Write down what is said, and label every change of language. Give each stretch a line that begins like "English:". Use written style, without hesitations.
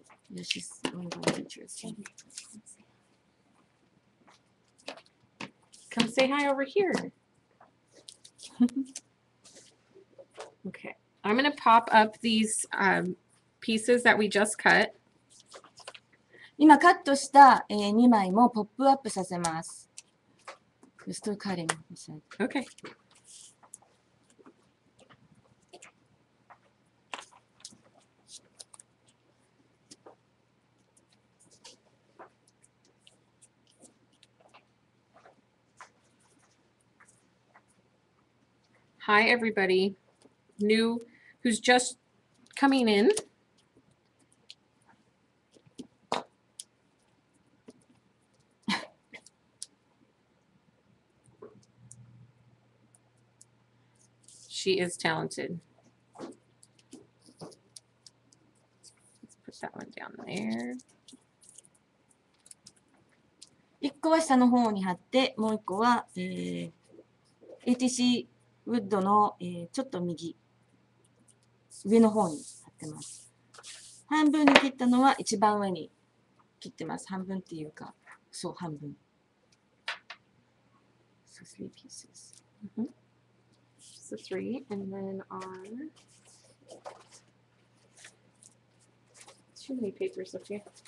English: Yeah, she's one of our teachers. Come say hi over here. Okay, I'm going to pop up these pieces that we just cut.
Japanese: 今カットした、2枚もポップアップさせます。
English: We're still cutting, he said. Okay. Hi, everybody. New, who's just coming in. She is talented. Let's put that one down there.
Japanese: 1個は下の方に貼って、もう1個は、ATC ウッドの、ちょっと右、上の方に貼ってます。半分に切ったのは一番上に切ってます。半分っていうか、そう、半分。
English: So 3 pieces. So 3, and then our too many papers up here.